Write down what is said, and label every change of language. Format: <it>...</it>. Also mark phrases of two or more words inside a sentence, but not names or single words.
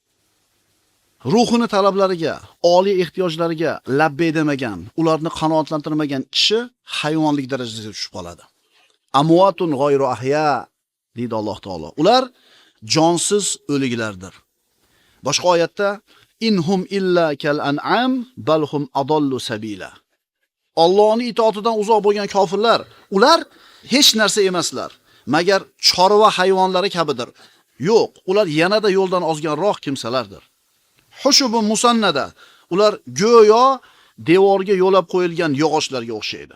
<uz>Ruhini talablariga, oliy ehtiyojlariga labbay demagan, ularni qanoatlantirmagan kishi hayvonlik darajasiga tushib qoladi.</uz> <ar>أموات غير أحياء</ar> <uz>deydi Alloh taolo. Ular jonsiz o'liklardir. Boshqa oyatda</uz> <ar>إن هم إلا كالأنعام بل هم أضل سبيلا.</ar> <uz>Allohning itoatidan uzoq bo'lgan kofirlar, ular hech narsa emaslar, magar chorva hayvonlari kabidir. Yo'q, ular yanada yo'ldan ozganroq kimsalardir.</uz> <ar>خشب مسندة,</ar> <uz>ular go'yo devorga yo'lab qo'yilgan yog'ochlarga o'xshaydi.</uz>